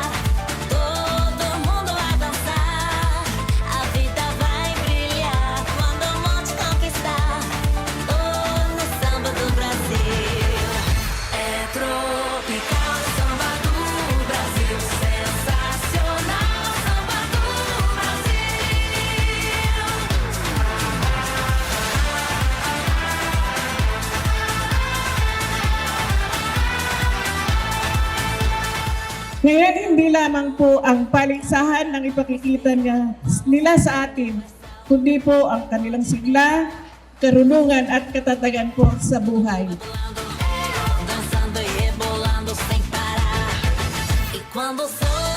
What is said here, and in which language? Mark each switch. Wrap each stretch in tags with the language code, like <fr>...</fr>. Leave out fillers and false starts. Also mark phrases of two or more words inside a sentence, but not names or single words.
<pt>Todo mundo vai dançar, a vida vai brilhar. Quando o monte conquistar, tô no samba do Brasil. É tropical, samba do Brasil, sensacional, samba do Brasil.</pt> <tl>Ngayon, hindi lamang po ang paligsahan ng ipakikita nila sa atin, kundi po ang kanilang sigla, karunungan at katatagan po sa buhay.</tl> <pt>Dançando e rebolando sem parar. E quando o</pt>